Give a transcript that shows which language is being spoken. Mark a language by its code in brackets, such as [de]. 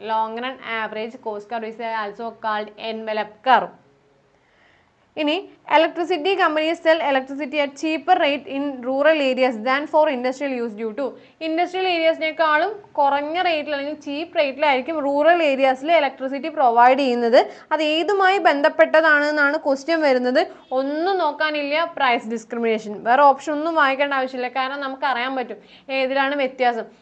[en] Long run average cost curve is also called envelope curve. ഇനി electricity companies sell electricity at cheaper rate in rural areas than for industrial use due to. [ml] Industrial ഏരിയസിനേക്കാളും കുറഞ്ഞ റേറ്റിൽ അല്ലെങ്കിൽ ചീപ്പ് റേറ്റിലായിരിക്കും rural ഏരിയാസിൽ electricity provide ചെയ്യുന്നത്. അത് ഏതുമായി ബന്ധപ്പെട്ടതാണെന്നാണ് question വരുന്നത്. ഒന്നും നോക്കാനില്ല, price discrimination. വേറെ option ഒന്നും വായിക്കേണ്ട ആവശ്യമില്ല, കാരണം നമുക്ക് അറിയാൻ പറ്റും ഏതിലാണ് വ്യത്യാസം.